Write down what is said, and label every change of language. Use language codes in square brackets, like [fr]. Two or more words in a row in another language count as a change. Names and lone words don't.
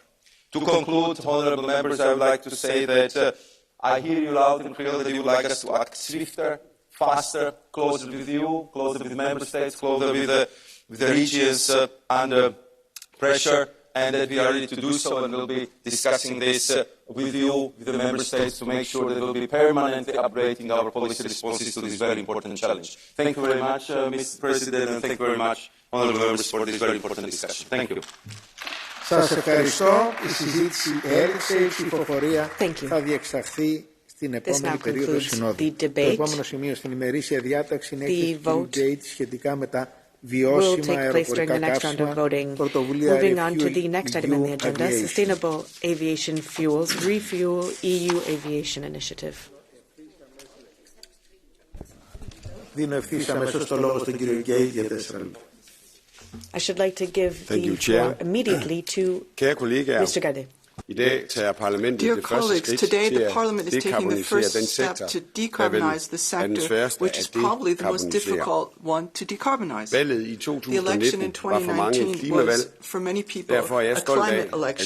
[en] To conclude, honourable members, I would like to say that I hear you loud and clear that you would like us to act swifter, faster, closer with you, closer with member states, closer with the regions under pressure, and that we are ready to do so, and we'll be discussing this with you, with the member states, to make sure that we'll be permanently upgrading our policy responses to this very important challenge. Thank you very much, Mr. President, and thank you very much, honourable members, for this very important discussion. Thank you. [el] Σας ευχαριστώ. Η συζήτηση έληξε. Η ψηφοφορία θα διεξαχθεί στην επόμενη περίοδο συνόδου. Το επόμενο σημείο στην ημερήσια διάταξη είναι η Gate σχετικά με τα βιώσιμα αεροπορικά καύσιμα, πρωτοβουλία Refuel [en] Sustainable Aviation Fuels, Refuel EU Aviation Initiative. [el] Δίνω ευθύς αμέσως το λόγο στον κύριο Γκέι για 4 λεπτά. [en] I should like to give the floor immediately to Mr. Gade. Dear colleagues, today the Parliament is taking the first step to decarbonize the sector, which is probably the most difficult one to decarbonize. The election in 2019 was, for many people, a climate election.